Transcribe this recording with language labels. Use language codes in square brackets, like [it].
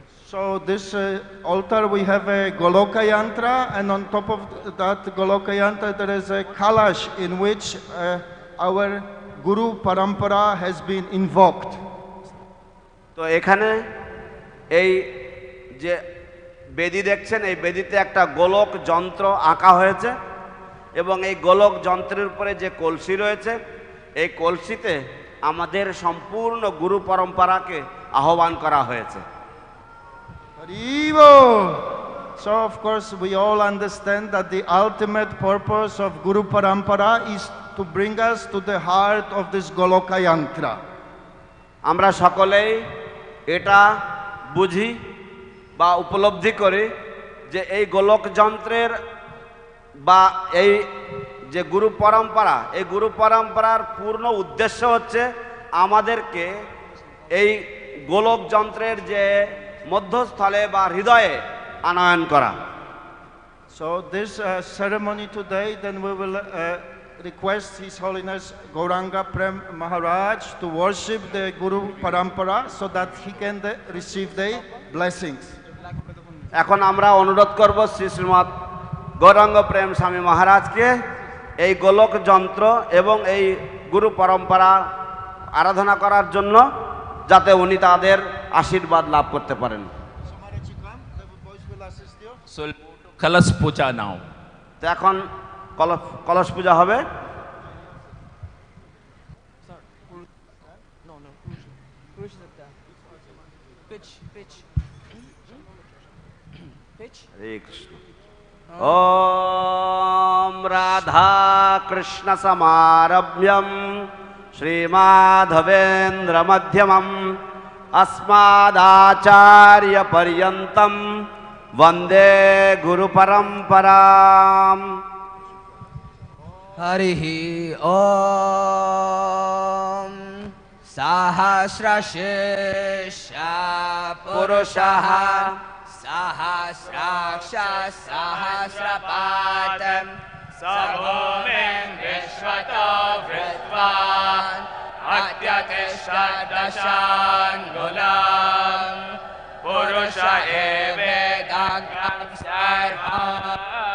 [en] So this altar we have a Goloka Yantra, and on top of that Goloka Yantra there is a Kalash in which our Guru Parampara has been invoked. [bn] তো এখানে এই যে বেদি দেখছেন, এই বেদিতে একটা গোলক যন্ত্র আঁকা হয়েছে এবং এই গোলক যন্ত্রের উপরে যে কলসি রয়েছে, এই কলসিতে আমাদের সম্পূর্ণ গুরু পরম্পরাকে আহ্বান করা হয়েছে। Haribo! [en] So of course we all understand that the ultimate purpose of Guru Parampara is to bring us to the heart of this Goloka Yantra. [bn] আমরা সকলেই এটা বুঝি বা উপলব্ধি করি যে এই গোলক যন্ত্রের বা এই যে গুরু পরম্পরা, এই গুরু পরম্পরার পূর্ণ উদ্দেশ্য হচ্ছে আমাদেরকে এই গোলক যন্ত্রের যে মধ্যস্থলে বা হৃদয়ে আনয়ন করা। [en] So this ceremony today, then we will request His Holiness Gauranga Prema Maharaj to worship the Guru Parampara so that he can receive the blessings. [bn] এখন আমরা অনুরোধ করব শ্রী শ্রীমৎ গৌরাঙ্গ প্রেম স্বামী মহারাজকে এই গোলক যন্ত্র এবং এই গুরু পরম্পরা আরাধনা করার জন্য, যাতে উনি তাদের আশীর্বাদ লাভ করতে পারেন। [en] So Kalash Puja now. [bn] তো এখন কলস পূজা হবে। হরে কৃষ্ণ। [sa] ওম রাধা কৃষ্ণ সমারভ্যম শ্রীমাধবেন্দ্র মধ্যমম अस्मदाचार्य पर्यन्तं वन्दे गुरु परम्पराम्। हरिः ॐ सहस्रशीर्ष पुरुषः सहस्राक्ष सहस्रपाद सभूमिं विश्वतो वृत्वान् अत्यतिष्ठदशाङ्गुलं पुरुष एवेदाग्रं सर्वं